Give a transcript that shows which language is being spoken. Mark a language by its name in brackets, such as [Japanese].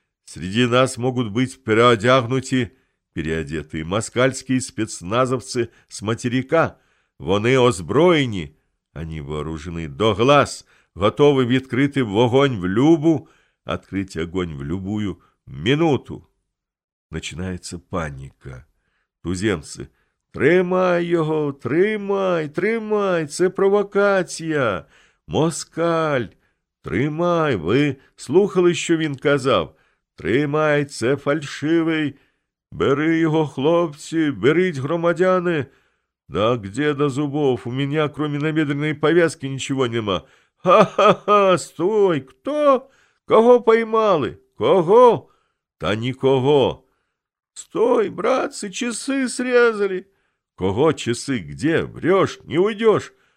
[Russian] Среди нас могут быть переодетые москальские спецназовцы с материка. [Ukrainian] Вони озброєні. [Russian] Они вооружены до глаз, готовы [Ukrainian] відкрити вогонь в любу, [Russian] открыть огонь в любую минуту. Начинается паника. Туземцы. [Ukrainian] Тримай його, тримай, тримай, це провокація. Москаль, тримай, ви слухали, що він казав. Тримай, це фальшивий. Бери його, хлопці, беріть, громадяни. [Russian] «Да где до зубов? У меня, кроме набедренной повязки, ничего нема!» «Ха-ха-ха! Стой! Кто? Кого поймали? Кого?» «Та никого!» «Стой, братцы, часы срезали!» «Кого часы? Где? Врешь? Не уйдешь!»